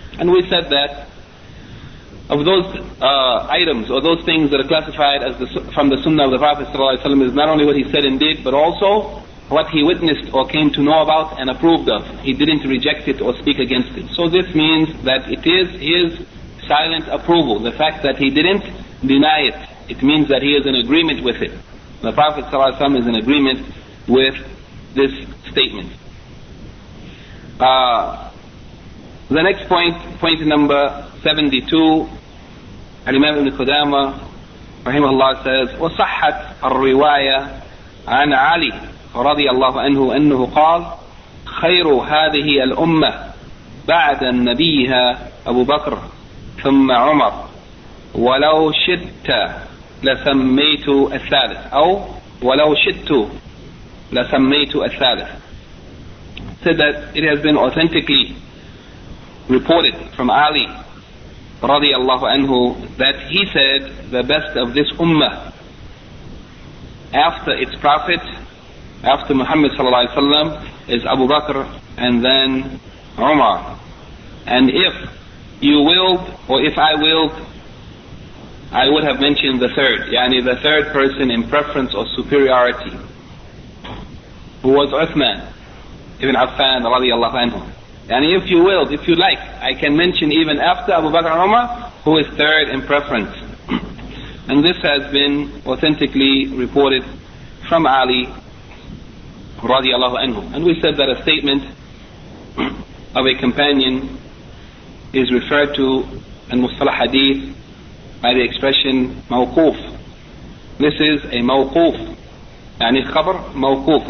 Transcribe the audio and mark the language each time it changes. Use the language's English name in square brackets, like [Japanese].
[English] And we said that of those items or those things that are classified as from the Sunnah of the Prophet صلى الله عليه وسلم is not only what he said and did, but also what he witnessed or came to know about and approved of. He didn't reject it or speak against it. So this means that it is his silent approval. The fact that he didn't deny it, it means that he is in agreement with it. The Prophet صلى الله عليه وسلم is in agreement with this statement. The next point, point number 72, Al-Imam Ibn Qudamah rahimahullah says, [Arabic] وَصَحَّتْ الرِّوَايَةَ عَنْ عَلِي رضي الله عنه أنه قال خير هذه الأمة بعد نبيها أبو بكر ثم عمر ولو شئت لسميت الثالث أو ولو شئت لسميت الثالث. [English] Said that it has been authentically reported from Ali رضي الله عنه that he said the best of this Ummah after its Prophet, after Muhammad sallallahu alayhi wa sallam, is Abu Bakr and then Umar. And if you willed, or if I willed, I would have mentioned the third, yani the third person in preference or superiority, who was Uthman ibn Affan radiallahu anhu. Yani if you willed, if you like, I can mention even after Abu Bakr and Umar, who is third in preference. And this has been authentically reported from Ali رضي الله عنه. And we said that a statement of a companion is referred to in Mustalah Hadith by the expression موقوف. This is a [Arabic] موقوف, يعني خبر موقوف.